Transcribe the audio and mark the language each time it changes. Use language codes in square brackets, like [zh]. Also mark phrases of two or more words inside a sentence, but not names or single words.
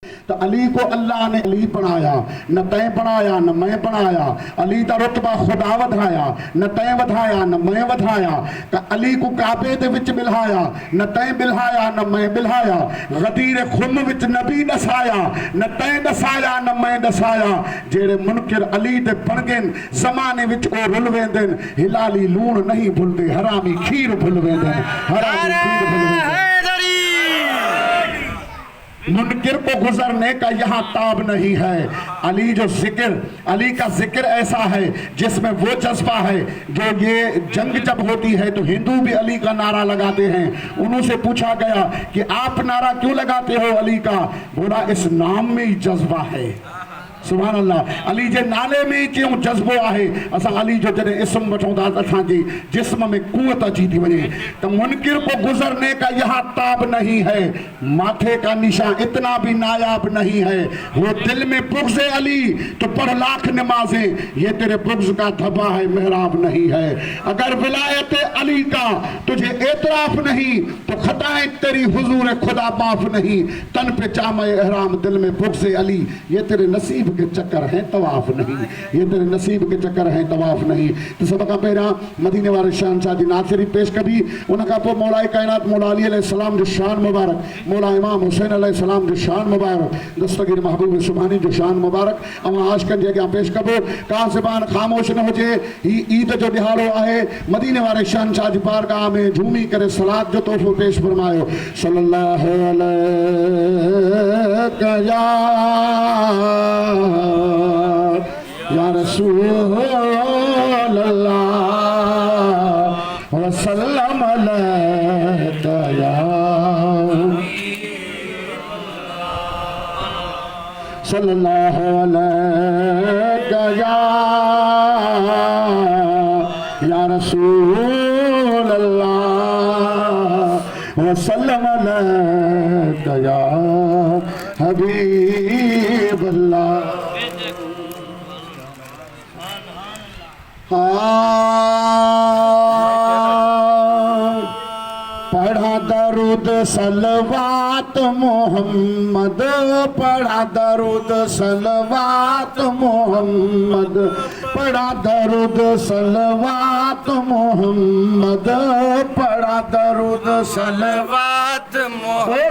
[pa] تو علی کو اللہ نے علی بنایا، نہ تے بنایا نہ میں بنایا. علی کا رتبہ خدا ودھایا، نہ تے ودھایا نہ میں ودھایا. تو علی کو کعبے دے وچ بہلایا، نہ تے بہلایا نہ میں بہلایا. غدیر خم وچ نبی دسایا، نہ تے دسایا نہ میں دسایا. جیڑے منکر علی دے بن گئے زمانے وچ او رل ویندے، حلالی لون نہیں بھلدے، حرامی کھیر بھل ویندے، حرامی کھیر بھل ویندے. [ur] منکر کو گزرنے کا یہاں تاب نہیں ہے. [sd] अली जो जिक्र, [ur] علی کا ذکر ایسا ہے جس میں وہ جذبہ ہے جو یہ جنگ جب ہوتی ہے تو ہندو بھی علی کا نعرہ لگاتے ہیں. ان سے پوچھا گیا کہ آپ نعرہ کیوں لگاتے ہو علی کا? بولا اس نام میں ہی جذبہ ہے. [ar] سبحان الله. [sd] अली जे नाले में क्यों जज्बो आहे। असा अली जो जॾहिं इस्म वठूं था असांजी जिस्म में कुवत अची थी वञे। [ur] تو منکر کو گزرنے کا یہاں تاب نہیں ہے، ماتھے کا نشان اتنا بھی نایاب نہیں ہے. وہ دل میں بغض علی تو پڑھ لاکھ نمازیں، یہ تیرے بغض کا دھبہ ہے، محراب نہیں ہے. اگر ولایت علی کا تجھے اعتراف نہیں تو خطائیں تیری حضور خدا معاف نہیں. تن پہ جام احرام، دل میں بغض علی، یہ تیرے نصیب کے چکر ہیں طواف نہیں، یہ تیرے نصیب کے چکر ہیں طواف نہیں. [sd] तो सब का पहरा मदीने वाले शहंशाह दी नात शरीफ पेश कभी उनका पो मौला कायनात मौला अली [ar] عليه السلام [sd] जो शान मुबारक, मौला इमाम हुसैन [ar] عليه السلام [sd] जो शान मुबारक, दस्तगीर महबूब सुभानी जो शान मुबारक अमा आशकन जे पाश कबो का ज़बान खामोश न होजे। ही ईद जो दिहाड़ो आहे, मदीने वाले शहंशाह जी बारगाह में झूमी करे सलात जो तोहफो पेश फरमायो। [ar] صلى الله عليه يا رسول الله وسلم عليك يا صلى الله عليك يا رسول الله وسلم عليك يا حبيب الله. [sd] पढ़ा दरूद सलवात मोहम्मद, पढ़ा दरूद सलवात मोहम्मद, पढ़ा दरूद सलवात मोहम्मद, पढ़ा दरूद सलवात मोहम्मद।